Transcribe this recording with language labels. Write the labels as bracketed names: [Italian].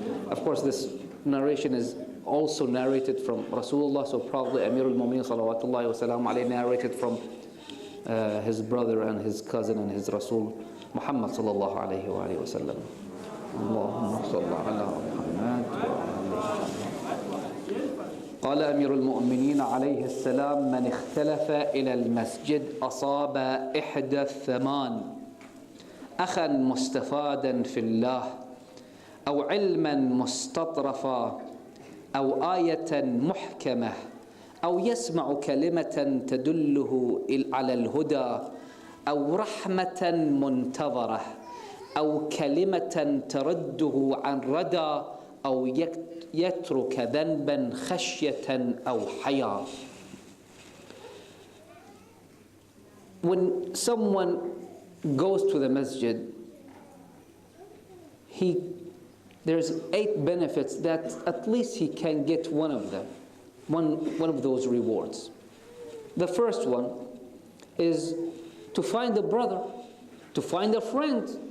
[English] Of course, this narration is also narrated from Rasulullah, so probably Amir al-Mu'mineen salawatullahi wa salamuhu alayhi narrated from his brother and his cousin and his Rasul Muhammad sallallahu alayhi wa sallam. [Arabic] اللهم صل على محمد قال أمير المؤمنين عليه السلام من اختلف إلى المسجد أصاب إحدى الثمان أخا مستفادا في الله أو علما مستطرفا أو آية محكمة أو يسمع كلمة تدله على الهدى أو رحمة منتظرة أو كلمة ترده عن ردى أو يترك ذنبا خشية أو حياء. [English] When someone goes to the masjid, there's 8 benefits that at least he can get one of them, one of those rewards. The first one is to find a brother, to find a friend.